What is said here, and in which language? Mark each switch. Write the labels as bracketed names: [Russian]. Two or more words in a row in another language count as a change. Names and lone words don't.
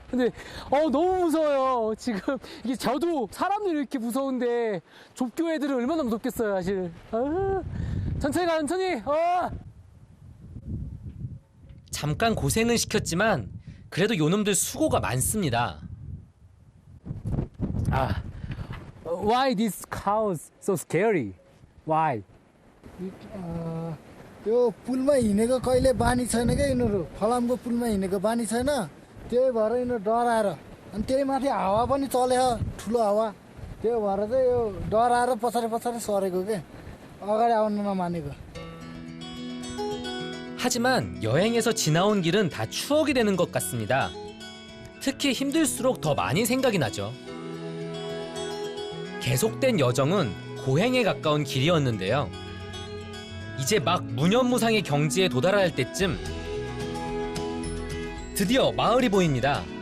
[Korean] 근데 너무 무서워요. 지금 이게 저도 사람들이 이렇게 무서운데 좁교 애들은 얼마나 무섭겠어요, 사실. 천천히 가, 천천히. 잠깐 고생은 시켰지만 그래도 요놈들 수고가 많습니다. [English] Why these cows so scary? Why? [Nepali] त्यो पुलमा हिँडेको कहिले बानी छैन क्या यिनीहरू फलामको पुलमा हिँडेको बानी छैन त्यही भएर यिनीहरू डराएर अनि त्यही माथि हावा पनि चल्यो ठुलो हावा त्यही भएर चाहिँ यो डराएर पछाडि पछाडि सरेको के अगाडि आउनु नमानेको. [Korean] 하지만 여행에서 지나온 길은 다 추억이 되는 것 같습니다. 특히 힘들수록 더 많이 생각이 나죠. 계속된 여정은 고행에 가까운 길이었는데요. 이제 막 무념무상의 경지에 도달할 때쯤 드디어 마을이 보입니다.